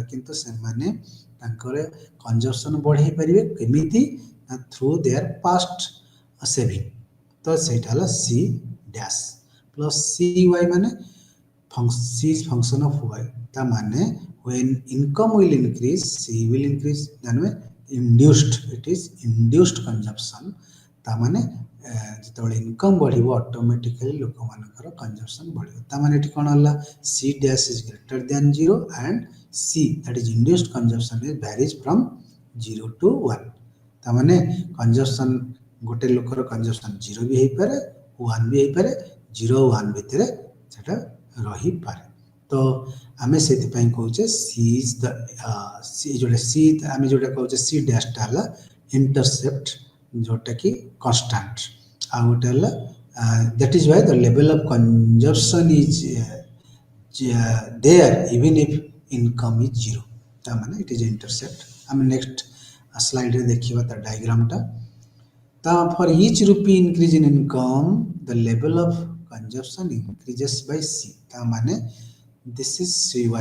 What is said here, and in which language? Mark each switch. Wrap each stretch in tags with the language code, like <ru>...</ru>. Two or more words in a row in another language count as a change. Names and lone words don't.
<or>କିନ୍ତୁ ସେ ମାନେ ତାଙ୍କର କଞ୍ଜପସନ ବଢ଼ାଇ ପାରିବେ କେମିତି</or> <en>through their past saving</en> <or>ତ ସେଟା ହେଲା</or> <en>C dash plus C Y माने C is function of Y</en> <or>ତା ମାନେ</or> <en>when income will increase C will increase then induced it is induced consumption</en> <or>ତା ମାନେ ଯେତେ ଇନକମ ବଢ଼ିବ ଅଟୋମେଟିକାଲି ଲୋକ ମାନଙ୍କର କଞ୍ଜପସନ ବଢ଼ିବ ତା ମାନେ ଏଠି କଣ ହେଲା</or> <en>C dash is greater than 0 and C that is induced consumption is varies from 0</en> <or>to 1 ତା ମାନେ କଞ୍ଜପସନ ଗୋଟେ ଲୋକର କଞ୍ଜପସନ 0 ବି ହୋଇ ପାରେ 1 ବି ହୋଇ ପାରେ 0 1 ଭିତରେ ସେଟା ରହି ପାରେ ତ ଆମେ ସେଥି ପାଇଁ କହୁଛେ</or> <en>C is the C</en> <or>ଯେଉଁଟା ସି ଆମେ ଯେଉଁଟା କହୁଛେ</or> <en>C dash</en> <or>ଟା ହେଲା ଇଣ୍ଟରସେପ୍ଟ ଯେଉଁଟା କି କନଷ୍ଟାଣ୍ଟ ଆ ଗୋଟେ ହେଲା</or> <en>that is why the level of consumption is there even if income is 0</en> <or>ତା ମାନେ</or> <en>it is intercept</en> <or>ଆମେ ନେକ୍ସଟ ସ୍ଲାଇଡ ରେ ଦେଖିବା ତ ଡାଇଗ୍ରାମ ତା</or> <en>for each rupee increase in income the level of consumption increases by C</en> <or>ତା ମାନେ</or> <en>this is C Y</en>